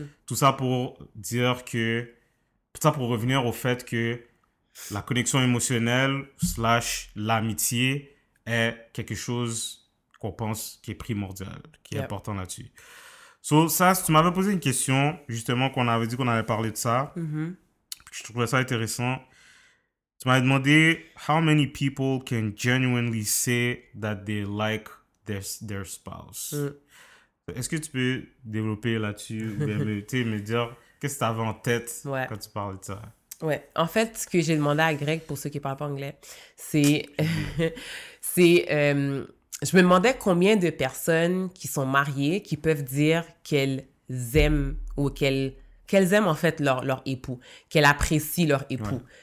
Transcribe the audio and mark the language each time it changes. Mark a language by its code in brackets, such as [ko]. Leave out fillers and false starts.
[fr] Tout ça pour dire que... Tout ça pour revenir au fait que la connexion émotionnelle / l'amitié est quelque chose qu'on pense qui est primordial, qui est important là-dessus. So, ça, si tu m'avais posé une question, justement, qu'on avait dit qu'on allait parler de ça, je trouvais ça intéressant. Tu m'avais demandé [en] « How many people can genuinely say that they like their spouse? [fr] Est-ce que tu peux développer là-dessus ou bien me dire qu'est-ce que tu avais en tête quand tu parlais de ça? Ouais. En fait, ce que j'ai demandé à Greg, pour ceux qui ne parlent pas anglais, c'est... je me demandais combien de personnes qui sont mariées qui peuvent dire qu'elles aiment ou qu'elles aiment en fait leur époux, qu'elles apprécient leur époux. Ouais.